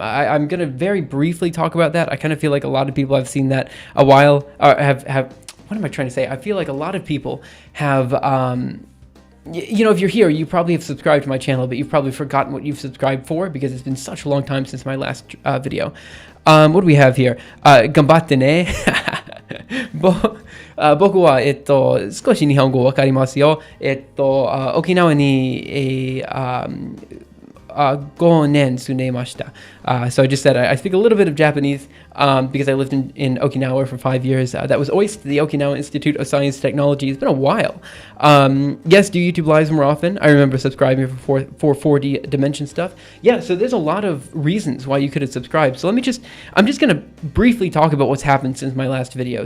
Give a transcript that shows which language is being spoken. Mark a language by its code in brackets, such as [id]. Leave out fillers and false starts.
[en] I'm going to very briefly talk about that. I kind of feel like a lot of people have seen that a while, or have what am I trying to say? I feel like a lot of people have, if you're here, you probably have subscribed to my channel, but you've probably forgotten what you've subscribed for because it's been such a long time since my last video. What do we have here? [ja] 頑張ってね。僕は、少し日本語わかりますよ。沖縄に、5年住んでいました。 [en] So I just said I speak a little bit of Japanese because I lived in Okinawa for 5 years. That was OIST, the Okinawa Institute of Science and Technology. It's been a while. Yes, do YouTube lives more often. I remember subscribing for 4D dimension stuff. Yeah, so there's a lot of reasons why you could have subscribed. So I'm just going to briefly talk about what's happened since my last video.